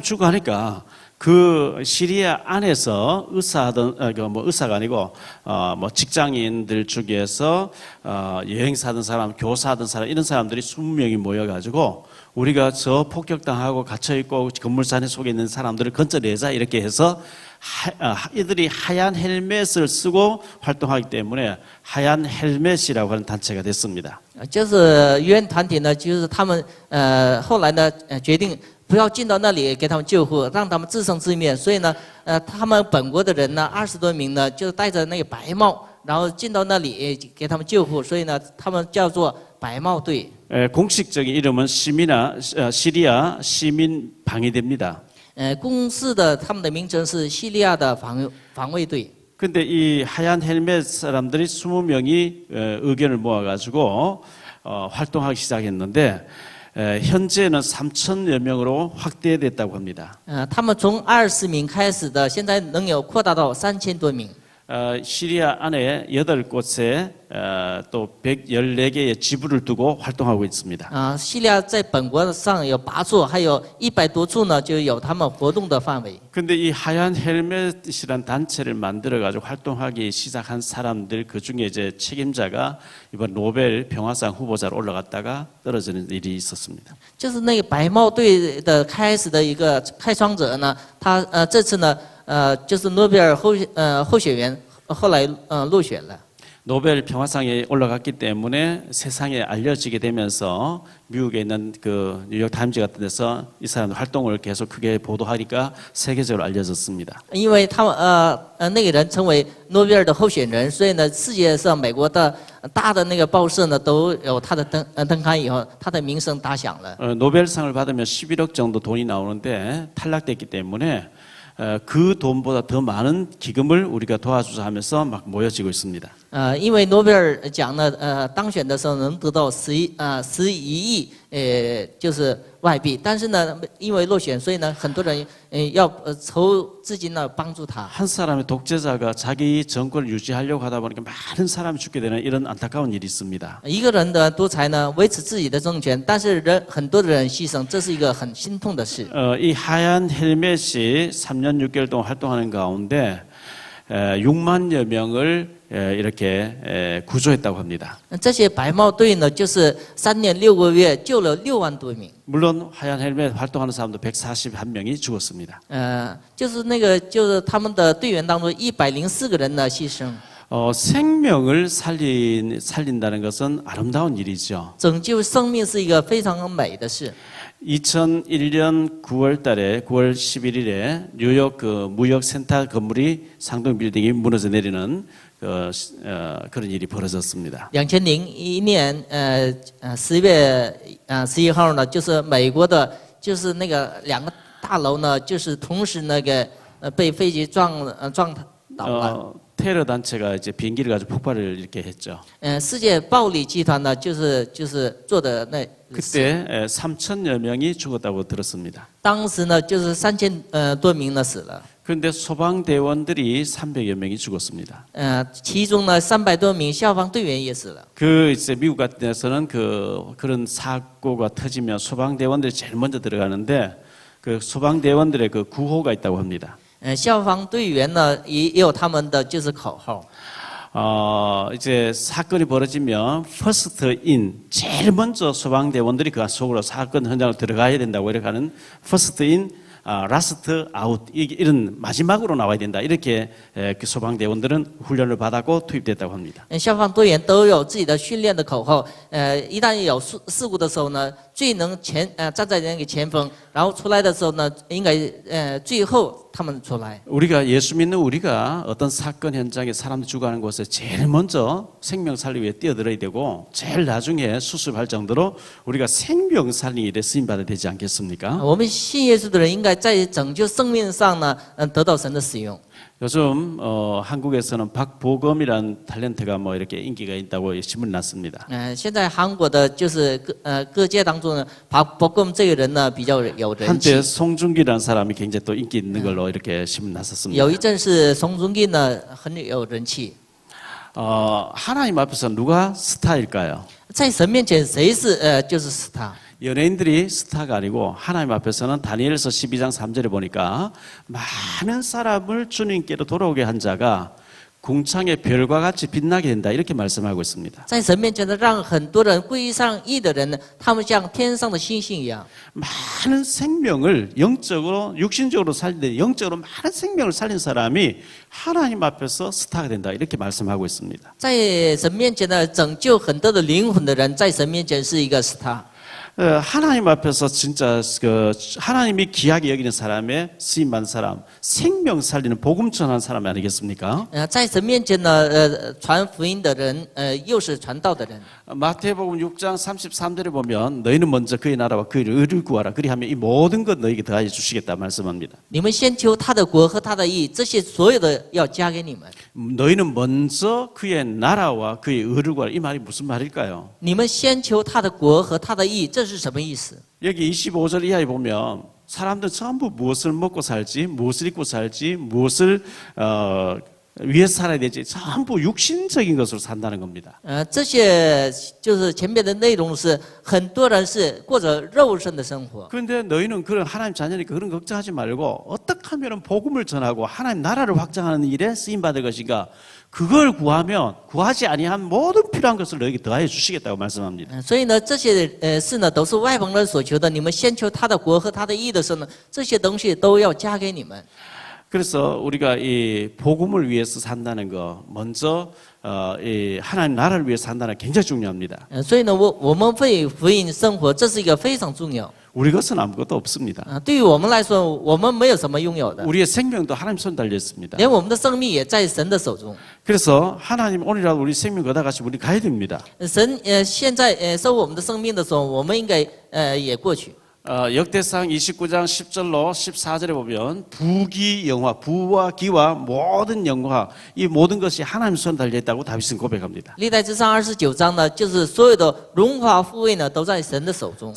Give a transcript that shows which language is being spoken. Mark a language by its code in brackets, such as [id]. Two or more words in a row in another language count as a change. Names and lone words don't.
[ko] 죽어가니까 그 시리아 안에서 의사가 아니고 뭐 직장인들 중에서 여행사하던 사람, 교사하던 사람 이런 사람들이 20명이 모여가지고 우리가 저 폭격당하고 갇혀있고 건물산 속에 있는 사람들을 건져내자 이렇게 해서 이들이 하얀 헬멧을 쓰고 활동하기 때문에 하얀 헬멧이라고 하는 단체가 됐습니다. [zh] 就是 UN 团体呢，就是他们后来呢决定不要进到那里给他们救护，让他们自生自灭。所以呢，他们本国的人呢20多名呢，就戴着那个白帽，然后进到那里给他们救护。所以呢，他们叫做白帽队。 [ko] 공식적인 이름은 시리아 시민 방위대입니다. [zh] 公示的他们的名称是叙利亚的防卫队。 [ko] 근데 이 하얀 헬멧 사람들이 20명이 의견을 모아가지고 활동하기 시작했는데 현재는 3,000여 명으로 확대됐다고 합니다. [zh] 他们从20名开始的，现在能有扩大到3000多名。 [ko] 시리아 안에 8곳에 또 114개의 지부를 두고 활동하고 있습니다. [zh] 叙利亚在本国上有8处，还有100多处呢，就有他们活动的范围。 [ko] 근데 이 하얀 헬멧이란 단체를 만들어 가지고 활동하기 시작한 사람들 그 중에 이제 책임자가 이번 노벨 평화상 후보자로 올라갔다가 떨어지는 일이 있었습니다. [zh] 就是那个白帽队的开始的一个开创者呢，他这次呢就是诺贝尔候选人，后来落选了。 [ko] 노벨 평화상에 올라갔기 때문에 세상에 알려지게 되면서 미국에 있는 그 뉴욕 타임즈 같은 데서 이 사람 활동을 계속 크게 보도하니까 세계적으로 알려졌습니다. [zh] 因为他们那个人成为诺贝尔的候选人，所以呢，世界上美国的大的那个报社呢都有他的登刊以后，他的名声打响了。 [ko] 노벨상을 받으면 11억 정도 돈이 나오는데 탈락됐기 때문에 그 돈보다 더 많은 기금을 우리가 도와주자 하면서 막 모여지고 있습니다. [zh] 因为诺贝尔奖呢，当选的时候能得到11亿，就是外币，但是呢，因为落选，所以呢，很多人要筹资金呢帮助他。 [ko] 한 사람의 독재자가 자기 정권을 유지하려고 하다 보니까 많은 사람이 죽게 되는 이런 안타까운 일이 있습니다. [zh] 一个人的独裁呢，维持自己的政权，但是很多的人牺牲，这是一个很心痛的事。 [ko] 이 하얀 헬멧이 3년 6개월 동안 활동하는 가운데 6만여 명을 이렇게 구조했다고 합니다. [zh] 这些白帽队呢，就是3年6个月救了6万多名。 [ko] 물론 하얀 헬멧 활동하는 사람도 141명이 죽었습니다. [zh] 就是他们的队员当中104个人呢牺牲。 [ko] 생명을 살린다는 것은 아름다운 일이죠. [zh] 拯救生命是一个非常美的事。 [ko] 2001년 9월 달에 9월 11일에 뉴욕 그 무역센터 건물이 상동 빌딩이 무너져 내리는 그런 일이 벌어졌습니다. [zh] 2001 年10月11号呢，就是美国的，就是那个2个大楼呢，就是同时那个被飞机撞倒了。 [ko] 테러 단체가 이제 비행기를 가지고 폭발을 이렇게 했죠. [zh] 世界暴力集团呢，就是做的那。 [ko] 그때 3천여 명이 죽었다고 들었습니다. [zh] 当时呢，就是3000多名呢死了。 [ko] 그런데 소방대원들이 300여 명이 죽었습니다. [zh] 其中呢300多名消防队员也死了。 [ko] 그 이제 미국 같은 데서는 그런 사고가 터지면 소방대원들이 제일 먼저 들어가는데 그 소방대원들의 그 구호가 있다고 합니다. [zh] 消防队员呢也有他们的就是口号。 [ko] 이제 사건이 벌어지면 [en] first in [ko] 제일 먼저 소방대원들이 그 속으로 사건 현장으로 들어가야 된다고 이렇게 하는 [en] first in, last out [ko] 이런 마지막으로 나와야 된다 이렇게 그 소방대원들은 훈련을 받았고 투입됐다고 합니다. [zh] 消防队员都有自己的训练的口号。一旦有事故的时候呢，最能站在那个前锋，然后出来的时候呢，应该最后他们出来。 [ko] 우리가 예수 믿는 우리가 어떤 사건 현장에 사람들 죽어가는 곳에 제일 먼저 생명 살리기 위해 뛰어들어야 되고 제일 나중에 수습할 정도로 우리가 생명 살리기 일에 쓰임 받아야 되지 않겠습니까? [zh] 我们信耶稣的人应该在拯救生命上呢，得到神的使用。 [ko] 요즘 한국에서는 박보검이라는 탤런트가 뭐 이렇게 인기가 있다고 신문 났습니다. [zh] 现在韩国的就是各界当中呢，박보검这个人呢比较有人气。 [ko] 한때 송중기라는 사람이 굉장히 또 인기 있는 걸로 이렇게 신문 났었습니다. [zh] 有一阵是宋仲基呢很有人气。 [ko] 하나님 앞에서 누가 스타일까요? [zh] 在神面前谁是就是 스타。 [ko] 연예인들이 스타가 아니고 하나님 앞에서는 다니엘서 12장 3절에 보니까 많은 사람을 주님께로 돌아오게 한 자가 궁창의 별과 같이 빛나게 된다 이렇게 말씀하고 있습니다. [zh] 在神面前呢，让很多人归上义的人呢，他们像天上的星星一样。 [ko] 많은 생명을 영적으로 육신적으로 살린 영적으로 많은 생명을 살린 사람이 하나님 앞에서 스타가 된다 이렇게 말씀하고 있습니다. [zh] 在神面前呢，拯救很多的灵魂的人，在神面前是一个 스타。 [ko] 하나님 앞에서 진짜 하나님이 귀하게 여기는 사람의 쓰임받는 사람, 생명 살리는 복음 전하는 사람 아니겠습니까? [zh] 在神面前呢，传福音的人，又是传道的人。 [ko] 마태복음 6장 33절에 보면 너희는 먼저 그의 나라와 그의 의를 구하라. 그리하면 이 모든 것 너희에게 더하여 주시겠다 말씀합니다. [zh] 你们先求他的国和他的义，这些所有的要加给你们。 [ko] 너희는 먼저 그의 나라와 그의 의를 구하라. 이 말이 무슨 말일까요? [zh] 你们先求他的国和他的义，这是什么意思？ [ko] 여기 25절 이하에 보면 사람들 전부 무엇을 먹고 살지, 무엇을 입고 살지, 무엇을 위해 살아야 되지 전부 육신적인 것으로 산다는 겁니다. [zh] 这些就是前面的内容是很多人是过着肉身的生活。 [ko] 그런데 너희는 그런 하나님 자녀니까 그런 걱정하지 말고 어떻게 하면 복음을 전하고 하나님 나라를 확장하는 일에 쓰임 받을 것인가? 그걸 구하면 구하지 아니한 모든 필요한 것을 너희에게 더하여 주시겠다고 말씀합니다. [zh] 所以呢，这些事呢都是外邦人所求的。你们先求他的国和他的义的时候呢，这些东西都要加给你们。 [ko] 그래서 우리가 이 복음을 위해서 산다는 거, 먼저 이 하나님 나라를 위해서 산다는 게 굉장히 중요합니다. [zh] 所以呢，我们为福音生活，这是一个非常重要。 [ko] 우리 것은 아무것도 없습니다. [zh] 对于我们来说，我们没有什么拥有的， [ko] 우리의 생명도 하나님 손 달려 있습니다. [zh] 连我们的生命也在神的手中。 [ko] 그래서 하나님 오늘이라도 우리 생명 거다같이 우리 가야 됩니다. [zh] 神现在收我们的生命的时候，我们应该也过去。 [ko] 역대상 29장 10절로 14절에 보면 부기 영화, 부와 기와 모든 영화, 이 모든 것이 하나님 손 달려 있다고 다윗은 고백합니다. [zh] 历代志上29章呢，就是所有的荣华富贵呢，都在神的手中。